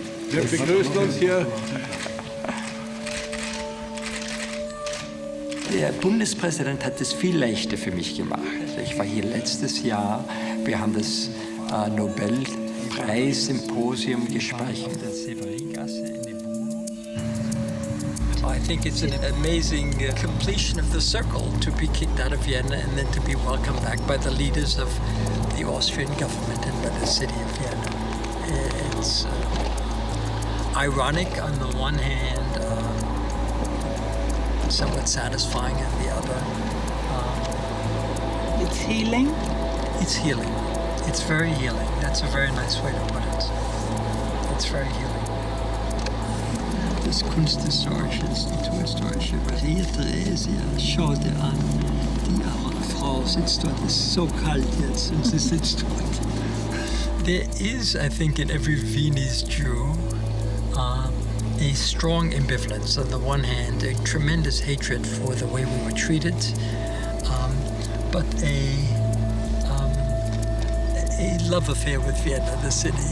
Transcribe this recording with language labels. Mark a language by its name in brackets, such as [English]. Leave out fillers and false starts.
[German] Wir begrüßen uns hier. Der Bundespräsident hat es viel leichter für mich gemacht. Ich war hier letztes Jahr. Wir haben das Nobelpreis-Symposium gespeichert. [English] I think it's an amazing completion of the circle to be kicked out of Vienna and then to be welcomed back by the leaders of the Austrian government and by the city of Vienna. It's ironic on the one hand, somewhat satisfying on the other. It's healing? It's healing. It's very healing. That's a very nice way to put it. It's very healing. [German] Das Kunsthistorische, das Naturhistorische, was hier drin ist, schau dir an. Die arme Frau sitzt dort, es ist so kalt jetzt und sie sitzt dort. [English] There is, I think, in every Viennese Jew, a strong ambivalence. On the one hand, a tremendous hatred for the way we were treated, but a love affair with Vienna, the city.